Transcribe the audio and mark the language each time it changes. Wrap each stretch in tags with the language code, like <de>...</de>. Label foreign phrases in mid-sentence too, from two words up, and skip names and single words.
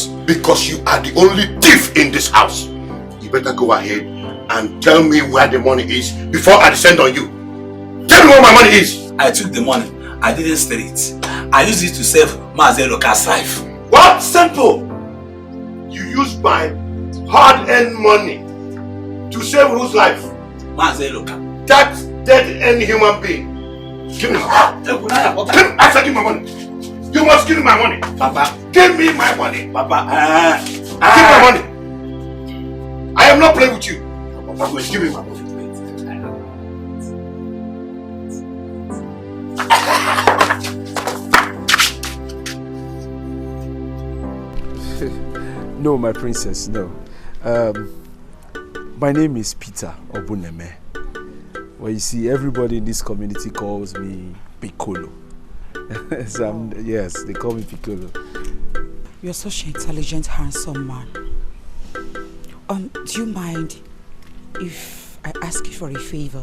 <en>Because you are the only thief in this house. You better go ahead and tell me where the money is before I descend on you. Tell me where my money is. I took the money. I didn't steal it. I used it to save Mazeloka's life. What? Simple. You used my hard-earned money to save whose life? Mazeloka. That dead-end human being. Give me my money. I said give me my money. You must give me my money. Papa. Give me my money. Papa. Give me my money. I am not playing with you. Papa, wait, give me my money. No, my princess, no. My name is Peter Obuneme. Well, you see, everybody in this community calls me Piccolo. So yes, they call me Piccolo. You're such an intelligent, handsome man. Do you mind if I ask you for a favor?</en>